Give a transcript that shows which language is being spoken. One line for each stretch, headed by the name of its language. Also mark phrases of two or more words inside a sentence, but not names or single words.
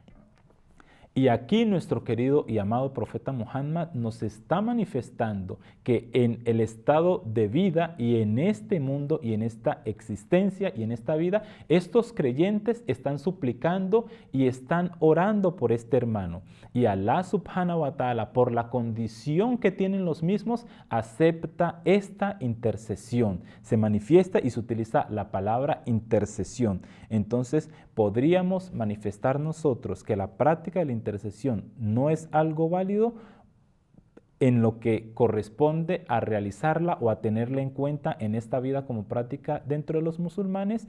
Spanish: Y aquí nuestro querido y amado profeta Muhammad nos está manifestando que en el estado de vida y en este mundo y en esta existencia y en esta vida, estos creyentes están suplicando y están orando por este hermano.
Arabic: Y الله سبحانه وتعالى,
Spanish: por la condición que tienen los mismos, acepta esta intercesión. Se manifiesta y se utiliza la palabra intercesión. Entonces, podríamos manifestar nosotros que la práctica de la intercesión no es algo válido en lo que corresponde a realizarla o a tenerla en cuenta en esta vida como práctica dentro de los musulmanes.